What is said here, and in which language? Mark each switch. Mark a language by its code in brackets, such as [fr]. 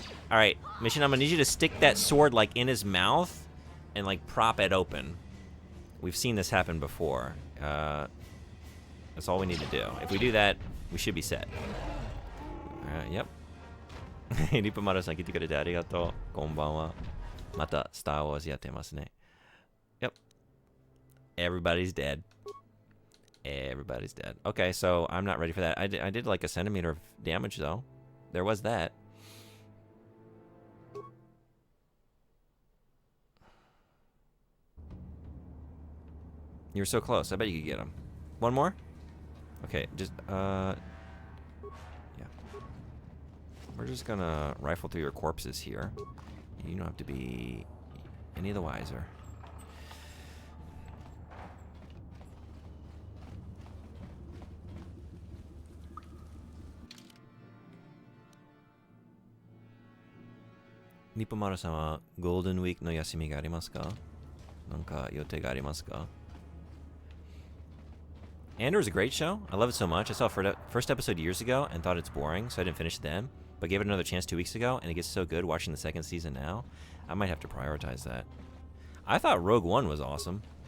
[en] Alright, Mission, I'm gonna need you to stick that sword, like, in his mouth and, like, prop it open. We've seen this happen before. That's all we need to do. If we do that, we should be set. Yep. [ja] リップマルさん来てくれてありがとう。こんばんは。また、Star Wars やってますね。 [en] Yep. Everybody's dead. Everybody's dead. Okay, so I'm not ready for that. I did like a centimeter of damage, though. There was that. You were so close. I bet you could get him. One more? Okay, just, yeah. We're just gonna rifle through your corpses here. You don't have to be any the wiser. [ja] Nippomaru さんはゴールデンウィークの休みがありますか？なんか予定がありますか？ [en] Andor is a great show. I love it so much. I saw first episode years ago and thought it's boring, so I didn't finish it then. But gave it another chance 2 weeks ago, and it gets so good watching the second season now. I might have to prioritize that. I thought Rogue One was awesome.